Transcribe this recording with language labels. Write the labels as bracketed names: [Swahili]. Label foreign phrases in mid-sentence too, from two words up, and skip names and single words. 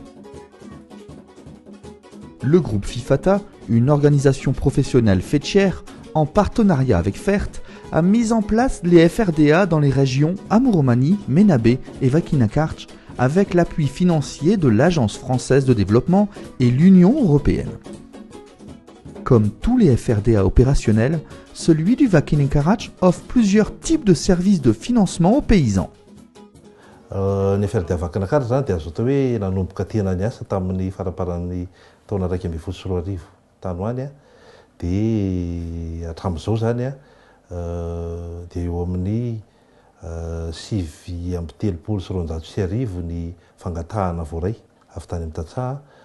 [French] Le groupe FIFATA, une organisation professionnelle faîtière, en partenariat avec FERT, a mis en place les FRDA dans les régions Amuromani, Menabe et Vakinakarch avec l'appui financier de l'Agence française de développement et l'Union européenne. Comme tous les FRDA opérationnels, celui du Vakinakarch offre plusieurs types de services de financement aux paysans. [Malagasy] Ny FRDA Vakinakarch zany dia azo atao hoe nanomboka tena niasa tamin'ny faraparan'ny taona 2012 tany hoany dia hatramin'izao zany dia eo amin'ny 7,3 ny fangatahana voaray avy tany amin'ny tantsaha